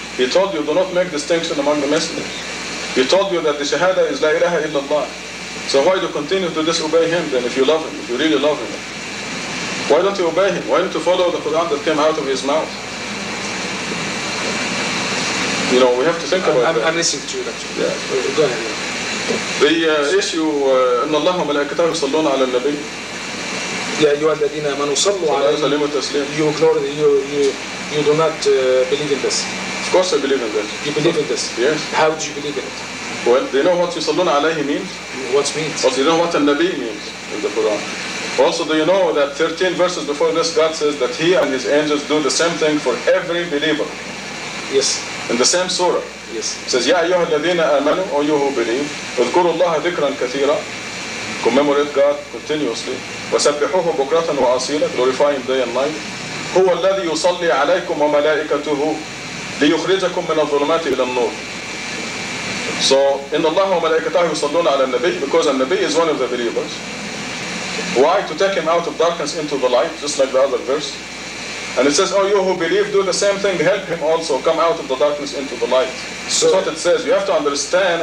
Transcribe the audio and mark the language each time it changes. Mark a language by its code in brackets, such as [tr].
[en] He told you, do not make distinction among the messengers. He told you that the shahada is La ilaha illallah. So why do you continue to disobey him then if you love him, if you really love him? Why don't you obey him? Why don't you follow the Quran that came out of his mouth? You know, we have to think about that. I'm listening to you, Doctor. Yeah. Go ahead. The issue, [ar] إن الله وملائكته يصلون على النبي. يا أيها الذين آمنوا صلوا عليه. [en] You ignore you do not believe in this. Of course I believe in this. You believe in this? Yes. How do you believe in it? Well, do you know what [ar] يصلون عليه [en] means? What means? Also, do you know what النبي means in the Quran? Also, do you know that 13 verses before this, God says that He and His angels do the same thing for every believer? Yes. In the same surah. Yes. It says, [ar] يا أيها الذين آمنوا, [en] O you who believe, [ar] اذكروا الله ذكرا كثيرا, [en] commemorate God continuously, [ar] وسبحوه بكرة وأصيلا, [en] glorify Him day and night. [ar] هو الذي يصلي عليكم وملائكته ليخرجكم من الظلمات إلى النور. [en] So, [ar] إن الله وملائكته يصلون على النبي, [en] because النبي is one of the believers. Why? To take him out of darkness into the light, just like the other verse. And it says, oh, you who believe, do the same thing, help him also come out of the darkness into the light. So that's what it says. You have to understand.